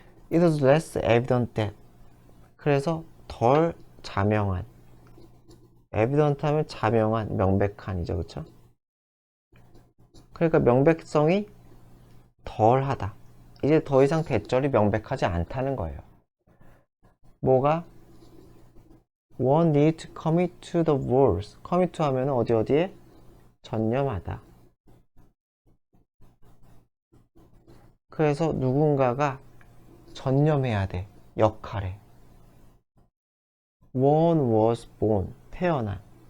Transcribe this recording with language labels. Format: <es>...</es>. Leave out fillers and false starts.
<en>It was less evident that</en> <ko>그래서 덜 자명한 evident 하면 자명한, 명백한이죠. 그쵸? 그러니까 명백성이 덜하다. 이제 더 이상 대절이 명백하지 않다는 거예요. 뭐가</ko> <en>One need to commit to the roles.</en> <ko>commit to 하면 어디에? 전념하다. 그래서 누군가가 전념해야 돼. 역할에.</ko> <en>One was born.</en> <ko>태어난.</ko>